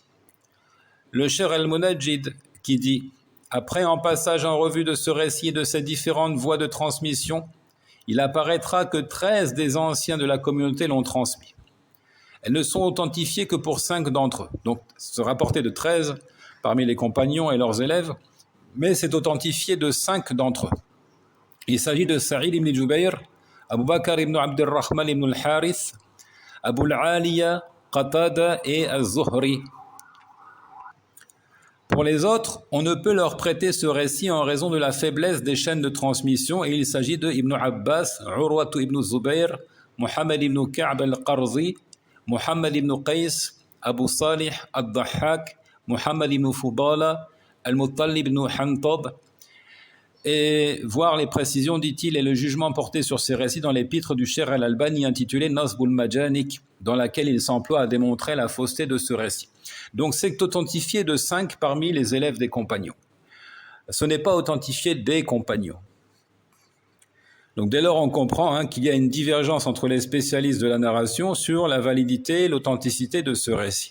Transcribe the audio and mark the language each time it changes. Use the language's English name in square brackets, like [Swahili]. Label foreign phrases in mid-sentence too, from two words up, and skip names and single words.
[French] Le Cheikh al-Munajjid qui dit « Après en passage en revue de ce récit et de ces différentes voies de transmission, il apparaîtra que 13 des anciens de la communauté l'ont transmis. Elles ne sont authentifiées que pour 5 d'entre eux. » Donc ce rapporté de 13 parmi les compagnons et leurs élèves, mais c'est authentifié de 5 d'entre eux. Il s'agit de Sa'id ibn Jubayr, Abu Bakr ibn Abdurrahman ibn al-Harith, Abu al-Aliya, Qatada et al-Zuhri. Pour les autres, on ne peut leur prêter ce récit en raison de la faiblesse des chaînes de transmission et il s'agit de Ibn Abbas, Urwa ibn Zubayr, Muhammad ibn Ka'b al-Qarzi, Muhammad ibn Qais, Abu Salih al-Dahhak, Muhammad ibn Fudala, Al-Muttalib ibn Hantab, et voir les précisions, dit-il, et le jugement porté sur ces récits dans l'épître du Cheikh al-Albani intitulé Nasbul Majanik, dans laquelle il s'emploie à démontrer la fausseté de ce récit. Donc c'est authentifié de 5 parmi les élèves des compagnons. Ce n'est pas authentifié des compagnons. Donc dès lors on comprend qu'il y a une divergence entre les spécialistes de la narration sur la validité et l'authenticité de ce récit.